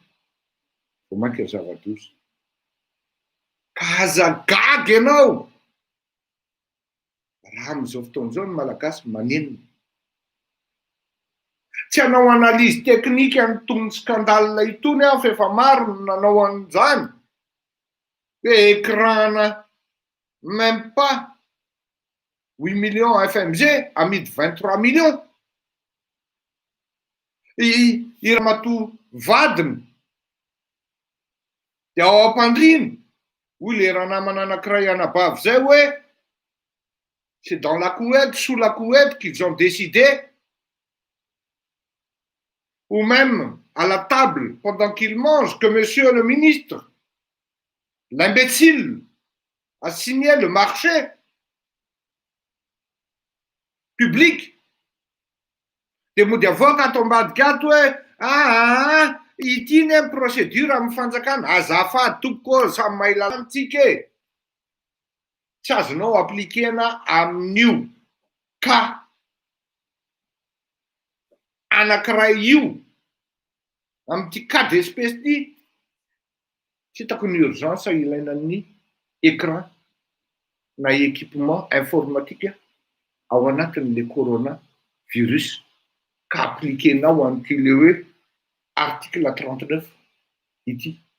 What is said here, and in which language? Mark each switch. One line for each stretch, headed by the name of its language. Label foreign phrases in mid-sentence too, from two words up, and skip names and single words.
Malagasy: Vao mainka zava-doza. Ka hazagaga ianao. Raha amin'izao fotoan'izao ny malagasy manenina. Tsy hanao
French: analyse technique
Malagasy: an'itony scandale itony aho fa efa maro no nanao an'izany.
French: Hoe écran même pas 8 millions FMG amidy 23 millions.
Malagasy: I ramatoa vadiny de ao am-pandriana hoy le raha namana anankiray anabavy zay hoe
French: c'est dans la couette, sous la couette qu'ils ont décidé, ou même à la table pendant qu'ils mangent, que monsieur le ministre l'imbécile a signé le marché public.
Malagasy: Dia mody avoaka ato ambadiky hoe ity ny amin'ny procédure amin'ny fanjakana azafady tompoko samy mahay lalàna antsika e. Tsy azonao aplikena amin'io ka anankiray io amin'ity
French: cas d'espèce
Malagasy: ity tsy hitako ny urgence ilainan'ny écran na
French: équipement informatique
Malagasy: ao anatin'le corona virus ka applikenao an'ity le hoe article 39 ity.